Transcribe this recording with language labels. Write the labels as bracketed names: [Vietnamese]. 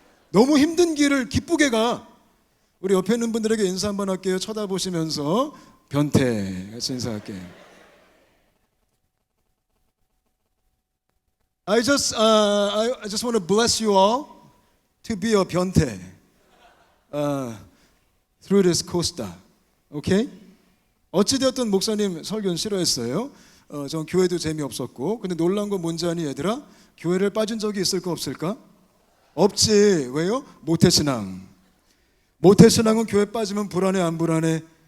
[Korean] 너무 힘든 길을 기쁘게 가. 우리 옆에 있는 분들에게 인사 한번 할게요. 쳐다보시면서 변태 같이 인사할게요. [English] I just want to bless you all to be a 변태 through this costa. Okay? [Korean] 어찌되었든 목사님 설교는 싫어했어요. 전 교회도 재미없었고. 근데 놀라운 건 뭔지 아니 얘들아? 교회를 빠진 적이 있을까 없을까? 없지. 왜요? 모태신앙. 모태신앙은 교회 빠지면 불안해 안 불안해?